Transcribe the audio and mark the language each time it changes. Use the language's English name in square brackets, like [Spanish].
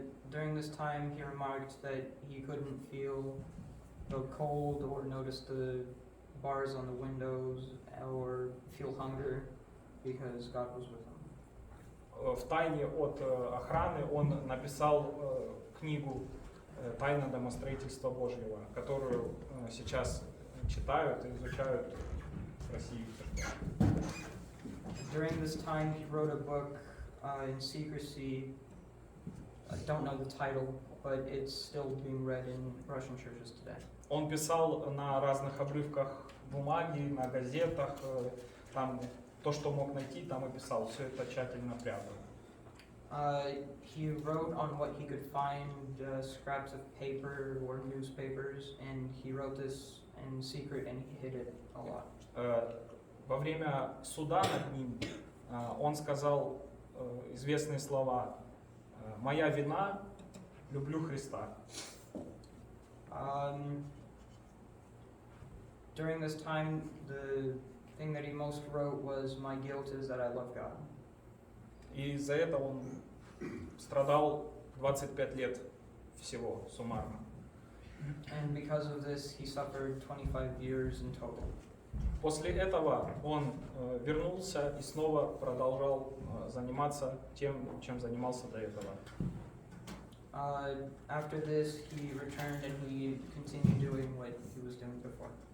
[English] During this time, he remarked that he couldn't feel the cold or notice the bars on the windows or feel hunger because God was with him. [Russian] В тайне от охраны он написал книгу «Тайна домостроительства Божьего», которую сейчас читают и изучают в России. [English] During this time, he wrote a book in secrecy. I don't know the title, but it's still being read in Russian churches today. [Russian] Он писал на разных обрывках бумаги, на газетах, там то, что мог найти, там и писал. Все это тщательно прятал. [English] He wrote on what he could find, scraps of paper or newspapers, and he wrote this in secret and he hid it a lot. [Russian] Во время суда над ним он сказал известные слова: «Моя вина, люблю Христа». [English] During this time, the thing that he most wrote was, "My guilt is that I love God." [Russian] И из-за этого он страдал 25 лет всего суммарно. [English] And because of this, he suffered 25 years in total. [Russian] После этого он вернулся и снова продолжал заниматься тем, чем занимался до этого. [English] After this, he returned and he continued doing what he was doing before.